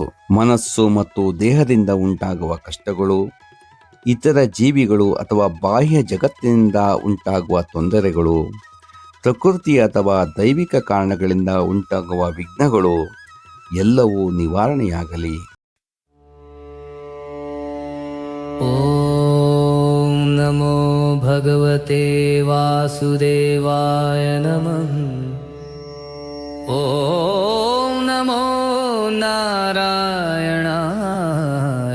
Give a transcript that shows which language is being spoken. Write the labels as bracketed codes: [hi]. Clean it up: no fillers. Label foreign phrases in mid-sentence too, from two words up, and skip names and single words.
[kn] ಮನಸ್ಸು ಮತ್ತು ದೇಹದಿಂದ ಉಂಟಾಗುವ ಕಷ್ಟಗಳು, ಇತರ ಜೀವಿಗಳು ಅಥವಾ ಬಾಹ್ಯ ಜಗತ್ತಿನಿಂದ ಉಂಟಾಗುವ ತೊಂದರೆಗಳು, ಪ್ರಕೃತಿ ಅಥವಾ ದೈವಿಕ ಕಾರಣಗಳಿಂದ ಉಂಟಾಗುವ ವಿಘ್ನಗಳು ಎಲ್ಲವೂ ನಿವಾರಣೆಯಾಗಲಿ. [sa] ಓಂ ನಮೋ ಭಗವತೆ ವಾಸುದೇವಾಯ ನಮಃ. ಓಂ ನಮೋ ನಾರಾಯಣಾಯ.